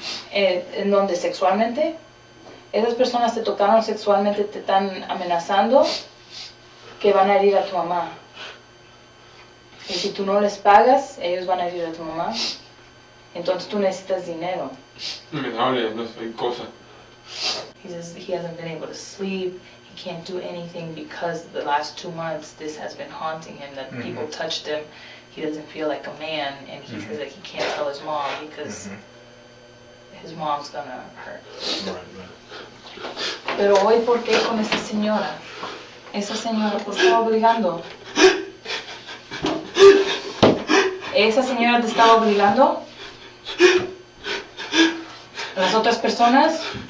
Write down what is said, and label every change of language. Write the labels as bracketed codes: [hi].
[es] ¿En donde sexualmente? Esas personas te tocaron sexualmente, te están amenazando que van a herir a tu mamá. Y si tú no les pagas, ellos van a herir a tu mamá. Entonces tú necesitas dinero. Me hable, no soy cosa. [en] He says he hasn't been able to sleep. He can't do anything because the last 2 months this has been haunting him, that people touched him. He doesn't feel like a man, and he says that he can't tell his mom because his mom's gonna hurt. [es] Pero hoy, ¿por qué con esa señora? Esa señora te estaba obligando. ¿Esa señora te estaba obligando? ¿Las otras personas?